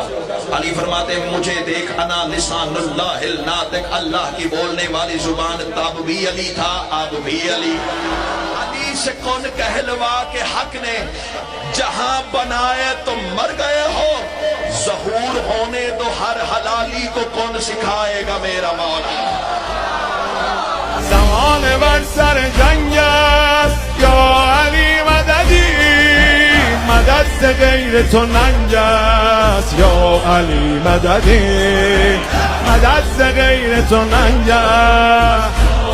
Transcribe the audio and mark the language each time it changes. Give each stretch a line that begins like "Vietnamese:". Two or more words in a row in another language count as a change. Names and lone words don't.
Urdu: علی فرماتے مجھے دیکھ
Arabic: انا لسان اللہ الناطق،
Urdu: اللہ کی بولنے والی زبان، تب بھی علی تھا اب بھی علی۔ علی سے کون کہلوا کہ حق نے جہاں بنائے تم مر گئے ہو، ظہور ہونے دو ہر حلالی کو کون سکھائے گا میرا مولا۔
Persian: زمان بر سر جنگ است یا علی مددی، مدد سے غیر تو ننگ است یا علی مددی، مدد سے غیر تو ننگ است